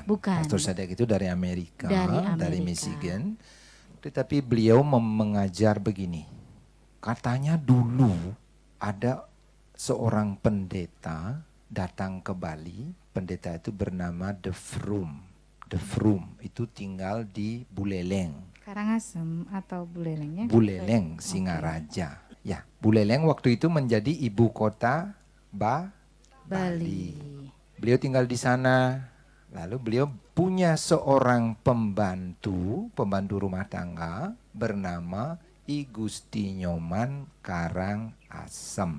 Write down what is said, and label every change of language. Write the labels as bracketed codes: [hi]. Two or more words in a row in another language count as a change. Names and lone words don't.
[id] Pastor Sadek itu dari Amerika, dari Amerika. Michigan. Tetapi beliau mengajar begini. Katanya dulu ada seorang pendeta datang ke Bali. Pendeta itu bernama De Vroom. De Vroom itu tinggal di Buleleng. Karangasem atau Buleleng ya? Buleleng, Singaraja. Ya, Buleleng waktu itu menjadi ibu kota Bali. Beliau tinggal di sana. Lalu beliau punya seorang pembantu rumah tangga bernama I Gusti Nyoman Karangasem.